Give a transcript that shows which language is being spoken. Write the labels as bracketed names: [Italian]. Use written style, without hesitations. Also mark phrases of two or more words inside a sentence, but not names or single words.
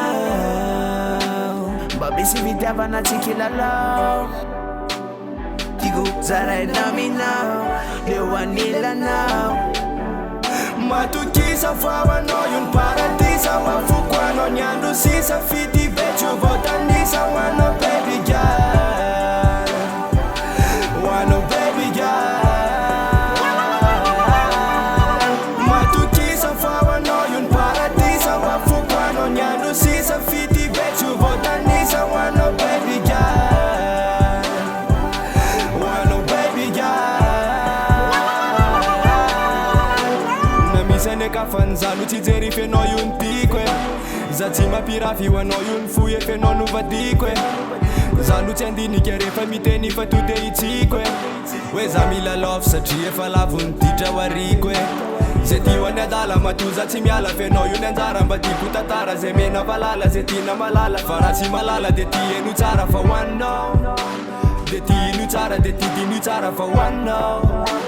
[Malagasy] ao mba misy fitiavana tsy kilalao tiako zaraina minao leo anilanao matokisa favanao io ny paradisa mafoko anao ny andro sisa fity betsy io votanisa hoanao [English] baby girl [Malagasy] hoanao [English] baby girl [Malagasy] matokisa favanao io ny paradisa mafoko anao ny andro sisa fity betsy io votanisa hoanao [English] baby girl [Malagasy] hoanao [English] baby girl [Malagasy] na misy anekafa zalo tsy jery fenao io ny tiko za tsy mampirafy hoanao io ny foy fenao novadiko zalo tsy andinika rehefa miteny fa to de itsiko hoe za milalofo satria efa lavo ny ditra hoariko zay ty ho any adala matoza tsy miala fenao io ny anjara mba tiako tantara zay mena valala zay tina malala fa raha tsy malala de ty eno tsara fa hoanao de ty ino tsara de ty dino tsara fa hoanao